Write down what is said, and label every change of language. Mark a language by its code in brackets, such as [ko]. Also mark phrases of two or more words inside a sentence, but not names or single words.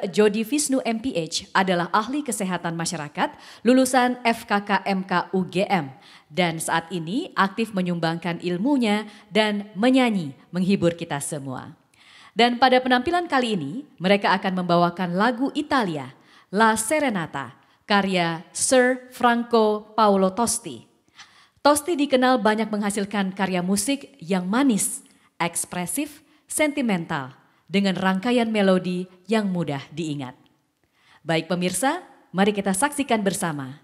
[id] Jody Visnu MPH adalah ahli kesehatan masyarakat lulusan FKK MK UGM dan saat ini aktif menyumbangkan ilmunya dan menyanyi menghibur kita semua. Dan pada penampilan kali ini mereka akan membawakan lagu Italia La Serenata karya Sir Franco Paolo Tosti. Tosti dikenal banyak menghasilkan karya musik yang manis, ekspresif, sentimental, dengan rangkaian melodi yang mudah diingat. Baik pemirsa, mari kita saksikan bersama.